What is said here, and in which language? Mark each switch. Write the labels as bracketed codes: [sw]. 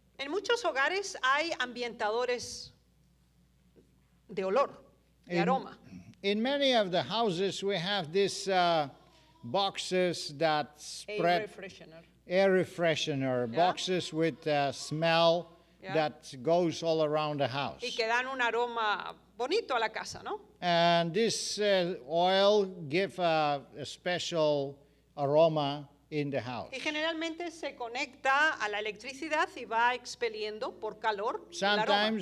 [es] En muchos hogares hay ambientadores de olor, de aroma. [en] In many of the houses, we have these boxes that spread air freshener, Yeah. boxes with smell Yeah. that goes all around the house. [es] Y que dan un aroma bonito a la casa, ¿no? [en] And this oil give a special aroma in the house. [es] Y generalmente se conecta a la electricidad y va expeliendo por calor el aroma.